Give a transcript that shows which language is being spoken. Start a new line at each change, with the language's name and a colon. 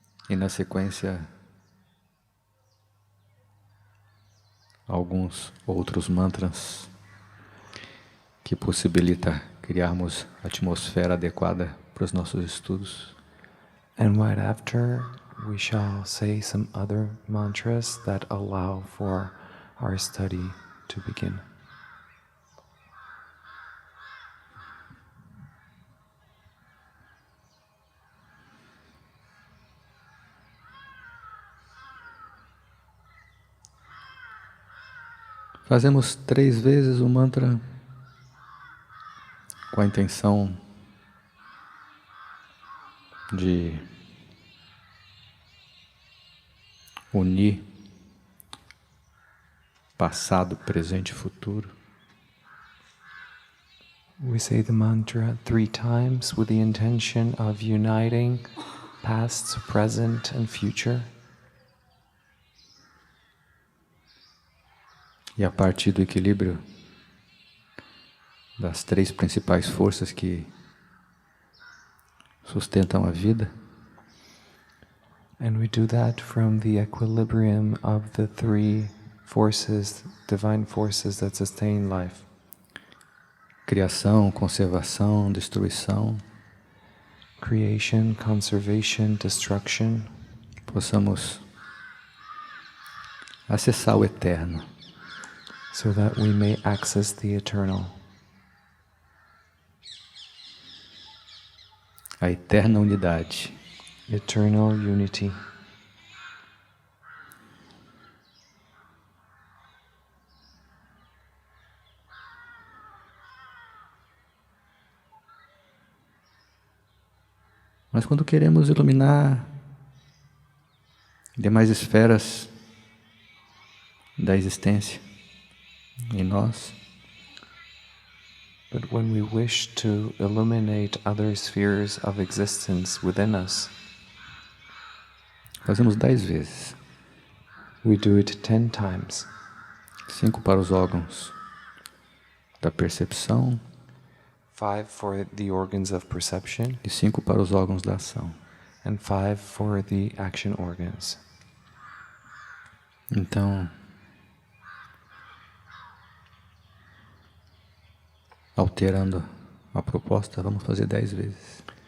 Portuguese: E na sequência, alguns outros mantras que possibilita criarmos a atmosfera adequada para os nossos estudos.
English: And right after, we shall say some other mantras that allow for our study to begin.
Portuguese: Fazemos 3 vezes o mantra com a intenção de unir passado, presente e futuro.
English: We say the mantra 3 times with the intention of uniting past, present, and future.
Portuguese: E a partir do equilíbrio das 3 principais forças que sustentam a vida,
English: And we do that from the equilibrium of the 3 forces, divine forces that sustain life.
Portuguese: criação, conservação, destruição,
English: Creation, conservation, destruction.
Portuguese: possamos acessar o eterno.
English: So that we may access the eternal.
Portuguese: A eterna unidade.
English: Eternal unity.
Portuguese: Mas quando queremos iluminar demais esferas da existência em nós,
English: But when we wish to illuminate other spheres of existence within us,
Portuguese: fazemos 10 vezes.
English: we do it 10 times.
Portuguese: 5 para os órgãos da percepção
English: 5 for the organs of perception,
Portuguese: e 5 para os órgãos da ação.
English: and 5 for the action organs.
Portuguese: Então, alterando a proposta, vamos fazer 10 vezes.